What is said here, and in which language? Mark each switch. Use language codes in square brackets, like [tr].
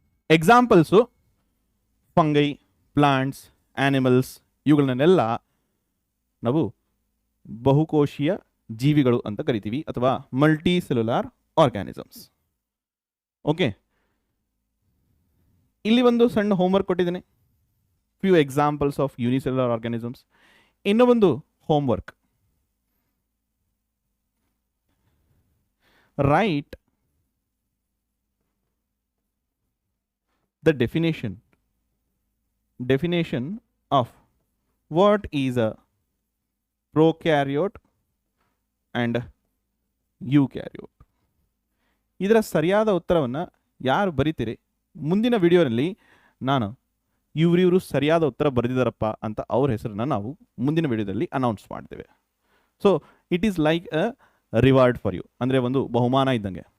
[kn] Examples fungi, plants, animals ಇವುಗಳನ್ನೆಲ್ಲ ನಾವು ಬಹುಕೋಶೀಯ ಜೀವಿಗಳು ಅಂತ ಕರಿತೀವಿ ಅಥವಾ ಮಲ್ಟಿ ಸೆಲ್ಯುಲಾರ್ ಆರ್ಗ್ಯಾನಿಸಮ್ಸ್. [en] okay, [kn] ಇಲ್ಲಿ ಒಂದು ಸಣ್ಣ ಹೋಮ್ವರ್ಕ್ ಕೊಟ್ಟಿದ್ದೇನೆ, [en] Few examples of unicellular organisms. [kn] ಇನ್ನೂ ಒಂದು homework, [en] write the definition of what is a prokaryote and eukaryote. [kn] ಇದರ ಸರಿಯಾದ ಉತ್ತರವನ್ನು ಯಾರು ಬರೀತೀರಿ, ಮುಂದಿನ ವಿಡಿಯೋನಲ್ಲಿ ನಾನು ಇವರು ಸರಿಯಾದ ಉತ್ತರ ಬರೆದಿದ್ದಾರಪ್ಪ ಅಂತ ಅವ್ರ ಹೆಸರನ್ನು ನಾವು ಮುಂದಿನ ವಿಡಿಯೋದಲ್ಲಿ ಅನೌನ್ಸ್ ಮಾಡ್ತೇವೆ. [en] so it is like a reward for you, [kn] ಅಂದರೆ ಒಂದು ಬಹುಮಾನ ಇದ್ದಂಗೆ.